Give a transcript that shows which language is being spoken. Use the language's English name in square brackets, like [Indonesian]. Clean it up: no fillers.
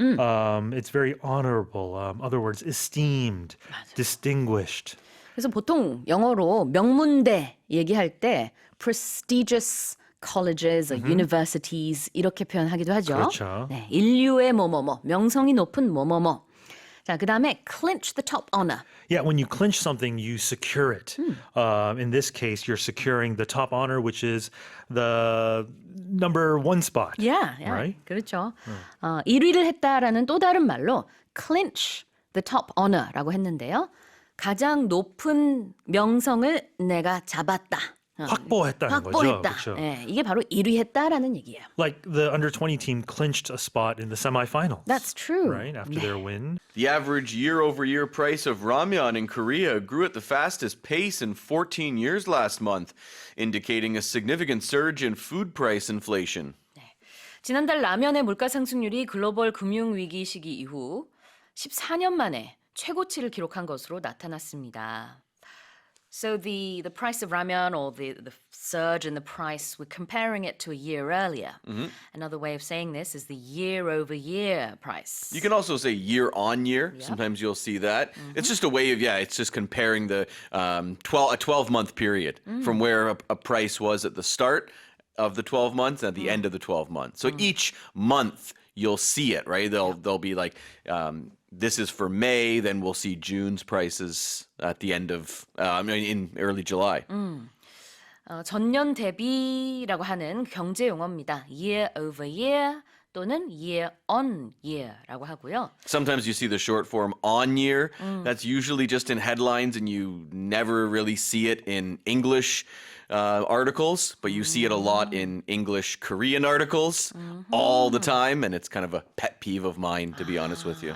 [English] It's very honorable. Other words, esteemed, distinguished. [Korean] 그래서 보통 영어로 명문대 얘기할 때 [English] prestigious colleges, or universities [Korean] 이렇게 표현하기도 하죠. 그렇죠. 네, 인류의 뭐뭐뭐, 명성이 높은 뭐뭐뭐. 자, 그다음에 [English] clinch the top honor. Yeah, when you clinch something, you secure it. In this case, you're securing the top honor, which is the number one spot. Yeah, Right? [Korean] 그렇죠. 1위를 했다라는 또 다른 말로 clinch the top honor라고 했는데요. 가장 높은 명성을 내가 잡았다. 확보했다는 거죠. 확보했다. 그렇죠. 네, 이게 바로 1위 했다라는 얘기예요. [English] Like the under-20 team clinched a spot in the semifinals. That's true. Right, after their win. The average year-over-year price of ramyeon in Korea grew at the fastest pace in 14 years last month, indicating a significant surge in food price inflation. [Korean] 지난달 라면의 물가 상승률이 글로벌 금융 위기 시기 이후 14년 만에 최고치를 기록한 것으로 나타났습니다. [English] So the price of ramen, or the surge in the price, we're comparing it to a year earlier. Another way of saying this is the year-over-year price. You can also say year-on-year. Sometimes you'll see that. It's just a way of, it's just comparing the a 12-month period from where a price was at the start of the 12 months and at the end of the 12 months. So each month you'll see it, right? They'll be like, this is for May, then we'll see June's prices at the end of, in early July. [Korean] 전년 대비라고 하는 경제 용어입니다. year over year 또는 year on year라고 하고요. [English] Sometimes you see the short form on year. That's usually just in headlines and you never really see it in English articles, but you see it a lot in English Korean articles all the time, and it's kind of a pet peeve of mine, to be honest with you.